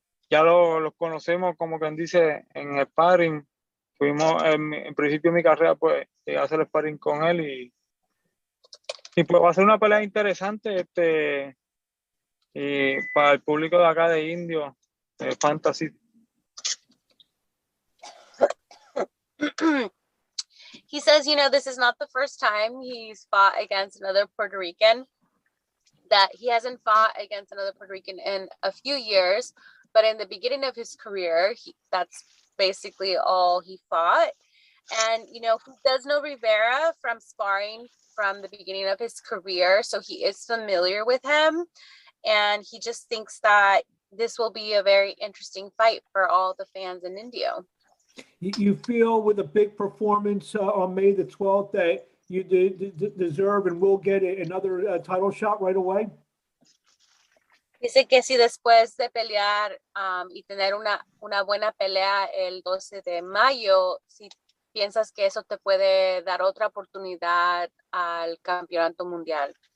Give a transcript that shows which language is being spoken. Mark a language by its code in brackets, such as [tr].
[es] ya los conocemos, como quien dice, en sparring. Fuimos, en principio de mi carrera, pues, llegué a hacer sparring con él y pues va a ser una pelea interesante, y para el público de acá de Indio, Fantasy. [en] He says, this is not the first time he's fought against another Puerto Rican, that he hasn't fought against another Puerto Rican in a few years, but in the beginning of his career, that's basically all he fought. And, he does know Rivera from sparring from the beginning of his career, so he is familiar with him. And he just thinks that this will be a very interesting fight for all the fans in Indio. You feel with a big performance on May the 12th that you deserve and will get another title shot right away? [es] Dice que si después de pelear y tener una buena pelea el 12 de mayo, si piensas que eso te puede dar otra oportunidad al campeonato mundial.